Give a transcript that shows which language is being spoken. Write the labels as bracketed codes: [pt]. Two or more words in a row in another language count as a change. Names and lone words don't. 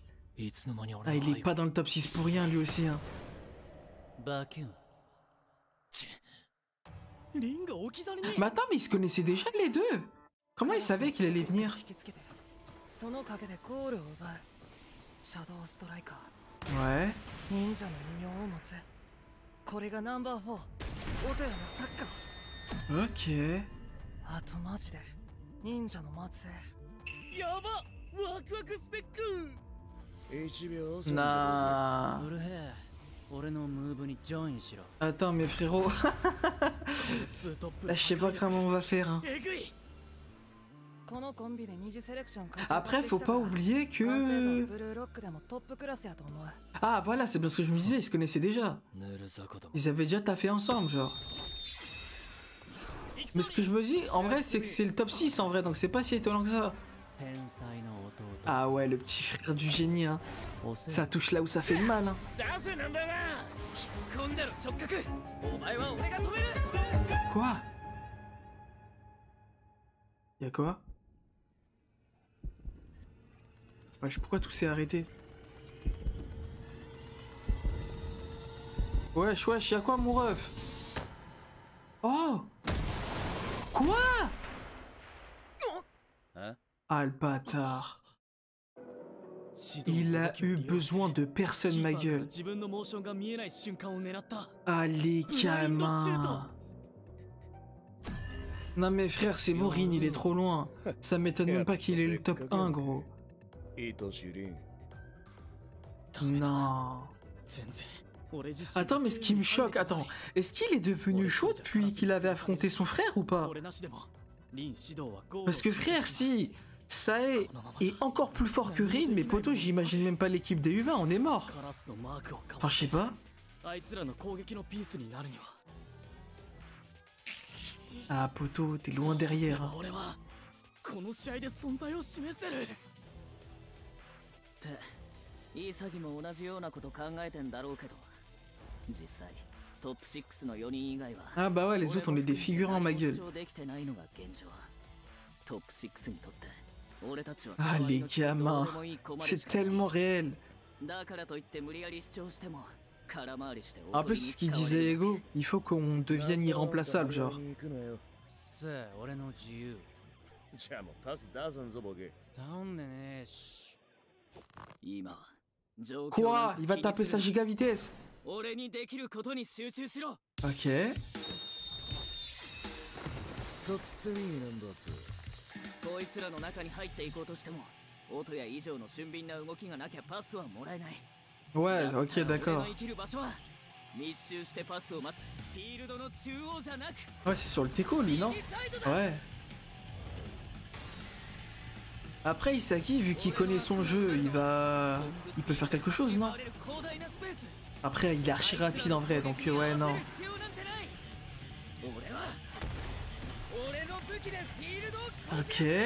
[ja] いつの間に [fr] Ah, [ja] 俺の [fr] il est pas dans le top 6 pour rien lui aussi. Hein. [ja] バキュン。リンが置き去りに。 [fr] Mais attends, mais ils se connaissaient déjà les deux. Comment ils savaient qu'il allait venir? [ja] その陰でゴールを奪うシャドウストライカ [fr] Ouais. [ja] ー忍者の異名を持つこれがナンバー4オトヤのサッカー [fr] Ok. [ja] あとマジで忍者の末裔やばワクワクスペック。 1秒 [fr] Nah. [ja] ウルヘ俺のムーブにジョインしろ。 [fr] Attends, mais frérot. Là, je sais pas comment on va faire. Hein. [ja] えぐい。このコンビで二次セレクション [fr] Après, faut pas oublier que... [ja] ブルーロックでもトップクラスやと思う [fr] Ah, voilà, c'est bien ce que je me disais, ils se connaissaient déjà. [ja] ぬるざことも。 [fr] Ils avaient déjà taffé ensemble, genre. Mais ce que je me dis, en vrai, c'est que c'est le top 6 en vrai, donc c'est pas si étonnant que ça. [ja] 天才の弟。 [fr] Ah ouais, le petit frère du génie, hein. [ja] おせ [fr] Ça touche là où ça fait mal, hein. [ja] 出せナンバーワン。引っ込んでろ触覚。お前は俺が止める。 [fr] Quoi? Y'a quoi? Wesh, pourquoi tout s'est arrêté? Wesh, wesh, y'a quoi mon ref? Oh! Quoi? Hein? Ah le bâtard. Il a eu besoin de personne, ma gueule. [ja] 自分のモーションが見えない瞬間を狙った。 [fr] Allez, gamin. Non mais frère, c'est Morin, il est trop loin. Ça m'étonne même pas qu'il ait le top 1, gros. [ja] 愛しりん [fr] Non. [ja] 全然。俺自身。 [fr] Attends, mais ce qui me choque, attends, est-ce qu'il est devenu chaud depuis qu'il avait affronté son frère ou pas? [ja] 俺なしでも。リン指導はゴール。 [fr] Parce que frère, si Sae est encore plus fort que Rin, mais poto, j'imagine même pas l'équipe des U20, on est mort. [ja] カラスのマークをか [fr] Enfin, [ja] わ [fr] je [ja] し [fr] sais pas. [ja] あいつらの攻撃のピースになるには。 [fr] Ah, poto, t'es loin derrière. Hein. [ja] 俺はこの試合で存在を示せる。って潔も同じようなこと考えてんだろうけど、実際トップ6の4人以外は [fr] Ah bah ouais, les autres, on est des figurants, ma gueule. [ja] できてないのが現状。トップ6にとって俺たちは [fr] Ah, les gamins, c'est tellement réel. [ja] だからといって無理やり主張しても空回りして [fr] En plus, c'est ce qu'il disait Ego, il faut qu'on devienne irremplaçable, genre. [ja] せえ俺の自由。じゃあもうパス出さんぞボケ頼んでねえし。今状況 [fr] Quoi? Il va taper sa giga vitesse. [ja] 俺にできることに集中しろ。 [fr] Ok. [ja] とってみナンバー2 こいつらの中に入っていこうとしても音や以上の俊敏な動きがなきゃパスはもらえない。 [fr] Ouais, ok, [ja] 俺 [fr] d'accord. [ja] の生きる場所は密集してパスを待つフィールドの中央じゃなく [fr] Ouais, c'est sur le Teco, lui, non? Ouais. Après, Isaki, vu qu'il connaît son jeu, il peut faire quelque chose, non? Après, il est archi rapide en vrai, donc ouais, non. Ok.